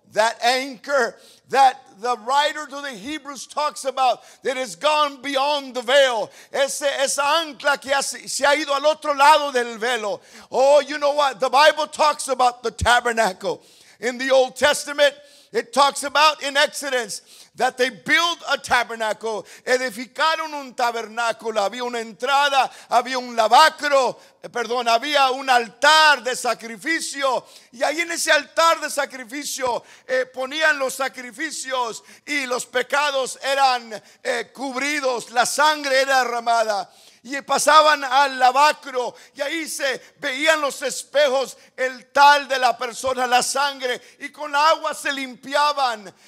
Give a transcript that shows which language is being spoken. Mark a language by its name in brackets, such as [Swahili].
[English] That anchor that the writer to the Hebrews talks about, that has gone beyond the veil. [Spanish] Esa ancla que se ha ido al otro lado del velo. [English] Oh, you know what? The Bible talks about the tabernacle. In the Old Testament, it talks about in Exodus that they built a tabernacle. [Spanish] Edificaron un tabernáculo. Había una entrada, había un lavacro, había un altar de sacrificio. Y ahí en ese altar de sacrificio ponían los sacrificios y los pecados eran cubridos. La sangre era derramada. Y pasaban al lavacro y ahí se veían los espejos, el tal de la persona, la sangre, y con agua se limpiaban.